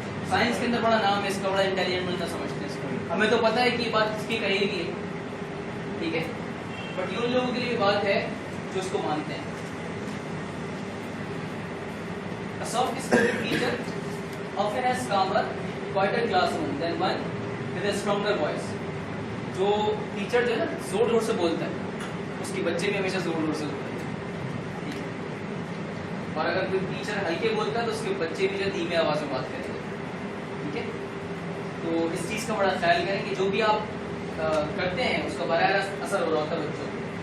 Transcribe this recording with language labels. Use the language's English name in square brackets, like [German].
[Urdu] Science کے اندر بڑا نام ہے اس کا, بڑا انٹیلیجنٹ بندہ سمجھتے ہیں اس کو. ہمیں تو پتہ ہے کہ یہ بات اس کی کہی گئی ہے, ٹھیک ہے, بٹ یہ ان لوگوں کے لیے بات ہے جو اس کو مانتے ہیں. [English] A soft-spoken teacher often has calmer, quieter classroom than one with a stronger voice. [Urdu] جو ٹیچر جو ہے نا زور زور سے بولتا ہے اس کے بچے بھی ہمیشہ زور زور سے بولتے ہیں. اور اگر کوئی ٹیچر ہلکے بولتا ہے تو اس کے بچے بھی جو دھیمی آواز میں بات کریں گے. ٹھیک ہے, تو اس چیز کا بڑا خیال کریں کہ جو بھی آپ کرتے ہیں اس کا براہ راست اثر ہو رہا ہوتا ہے بچوں کو.